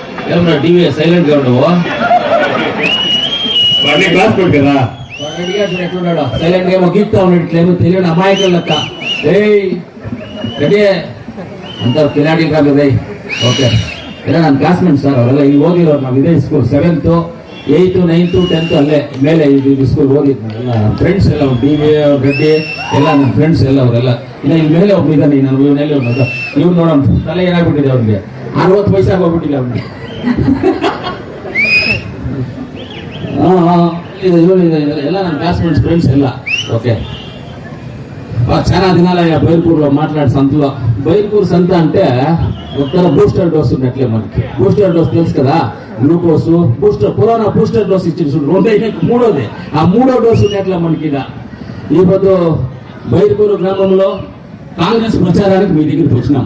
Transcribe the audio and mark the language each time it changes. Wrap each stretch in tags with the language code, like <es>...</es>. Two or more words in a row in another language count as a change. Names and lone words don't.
<te>ఏమన్నా</te> <en>TV silent</en> <te>గా ఉండవు క్లాస్ కొడు కదా ఎట్లున్నాడు సైలెంట్ గా ఏమో గీక్తా ఉన్నాడు ఇట్లేమో తెలియని అమాయకుల లెక్క రెడీ అంతా కిలాడీ కాదు ఓకే</te> <kn>ಇಲ್ಲ ನನ್ನ ಕ್ಲಾಸ್ಮೇಟ್ ಸರ್ ಅವರೆಲ್ಲ ಇಲ್ಲಿ ಓದಿರೋರು ನಾವು ಇದೇ ಸ್ಕೂಲ್ 7th 8th 9th 10th ಅಲ್ಲೇ ಮೇಲೆ ಇದು ಸ್ಕೂಲ್ ಓದಿದ್ದು ಎಲ್ಲ ಫ್ರೆಂಡ್ಸ್ ಎಲ್ಲ ಡಿ.ವಿ. ರೆಡ್ಡಿ ಎಲ್ಲ ನನ್ನ ಫ್ರೆಂಡ್ಸ್ ಎಲ್ಲ ಅವರೆಲ್ಲ ಇಲ್ಲ ಇಲ್ಲಿ ಮೇಲೆ ಒಬ್ಬ ಇದ್ದಾನೆ ನಾನು ಇವನಲ್ಲಿ ಒಬ್ಬ ಇವ್ನು ನೋಡೋಣ ತಲೆ ಏನಾಗ್ಬಿಟ್ಟಿದೆ ಅವ್ನಿಗೆ 60 ವಯಸ್ಸಾಗಿ ಹೋಗ್ಬಿಟ್ಟಿಲ್ಲ ಅವ್ನಿಗೆ ಎಲ್ಲ ನನ್ನ ಕ್ಲಾಸ್ಮೇಟ್ಸ್ ఫ్రెండ్స్ ಎಲ್ಲ</kn> <te>ఓకే చాలా దినాలయ్యా బైర్పూర్లో మాట్లాడే సంతలో బైర్పూర్ సంత అంటే ఒక్కర</te> <en>booster dose</en> <te>ఉన్నట్లే మనకి</te> <en>booster dose</en> <te>తెలుసు కదా</te> <en>glucose booster corona booster dose</en> <te>ఇచ్చింది మూడోది ఆ మూడో డోస్ ఉన్నట్లే మనకి ఈ పొద్దు బైర్పూర్ గ్రామంలో కాంగ్రెస్ ప్రచారానికి మీ దగ్గరికి వచ్చినాం.</te>